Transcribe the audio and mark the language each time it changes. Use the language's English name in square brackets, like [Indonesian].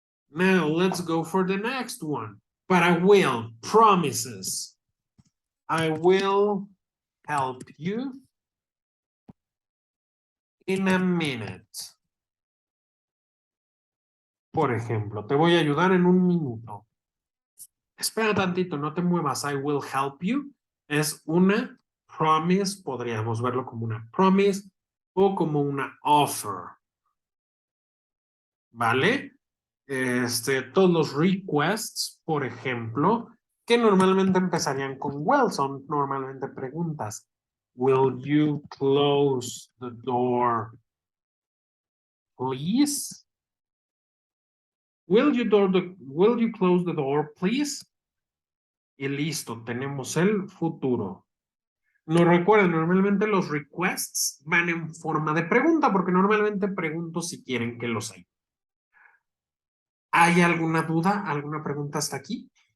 [English] Now, let's go for the next one. Para will, promises. I will help you in a minute. [Spanish] Por ejemplo, te voy a ayudar en un minuto. Espera tantito, no te muevas. [English] I will help you. [Spanish] Es una promise, podríamos verlo como una promise o como una offer. ¿Vale? Todos los requests, por ejemplo, que normalmente empezarían con will, son normalmente preguntas. [English] Will you close the door, please? Will you close the door, please? [Spanish] Y listo, tenemos el futuro. No recuerden, normalmente los requests van en forma de pregunta, porque normalmente pregunto si quieren que los hay. ¿Hay alguna duda, alguna pregunta hasta aquí?